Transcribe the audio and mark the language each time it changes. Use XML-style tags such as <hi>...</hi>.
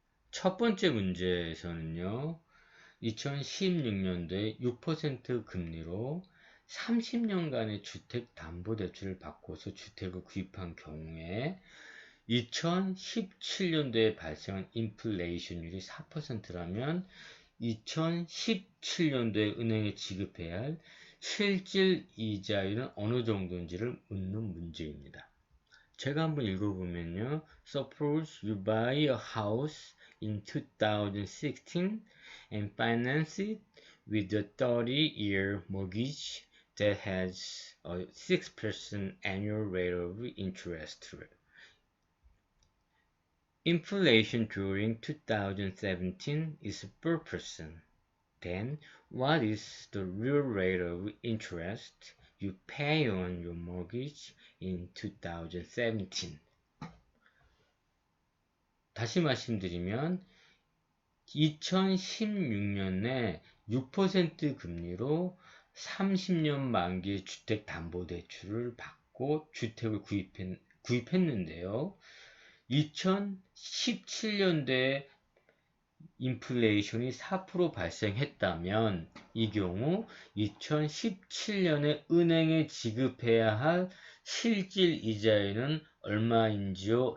<ko>첫 번째 문제에서는요. 2016년도에 6% 금리로 30년간의 주택담보대출을 받고서 주택을 구입한 경우에 2017년도에 발생한 인플레이션율이 4%라면 2017년도에 은행에 지급해야 할 실질 이자율은 어느 정도인지를 묻는 문제입니다. 제가 한번 읽어보면요.</ko> <en>Suppose you buy a house in 2016 and finance it with a 30-year mortgage that has a 6% annual rate of interest. Inflation during 2017 is 4%. Then, what is the real rate of interest you pay on your mortgage in 2017?</en> <ko>다시 말씀드리면 2016년에 6% 금리로 30년 만기 주택담보대출을 받고 주택을 구입했는데요. 2017년도에 인플레이션이 4% 발생했다면 이 경우 2017년에 은행에 지급해야 할 실질 이자율은 얼마인지요?</ko>